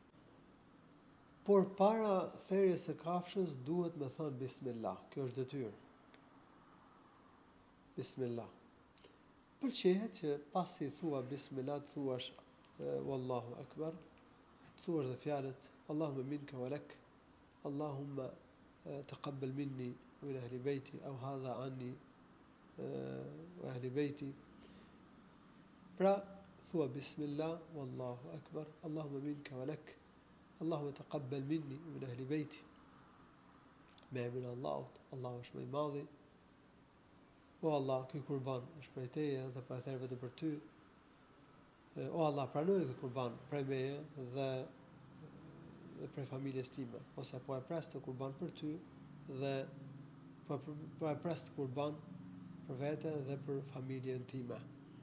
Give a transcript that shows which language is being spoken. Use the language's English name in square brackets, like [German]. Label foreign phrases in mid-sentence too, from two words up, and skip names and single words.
[Albanian] Por para therjes së kafshës duhet me thënë bismillah. Kjo është detyrë. Bismillah. Pëlqehet që pasi thua bismillah, të thuash [Arabic] والله أكبر, [Albanian] të thuash dhe fjalët [Arabic] اللهم منك ولك اللهم تقبل مني ومن أهل بيتي أو هذا عني وأهل بيتي aw hadha anni wa ahli bayti. [Albanian] Pra thua [Arabic] بسم الله والله أكبر اللهم منك ولك اللهم تقبل مني ومن أهل بيتي. [Albanian] Me emrin e Allahut, Allahu është më i madhi. O Allah, ky kurban është prej teje dhe po e therr vetëm për ty. O Allah, pranoj këtë kurban prej meje dhe prej familjes time, ose po e pres të kurban për ty dhe po e pres të kurban për vete dhe për familjen time.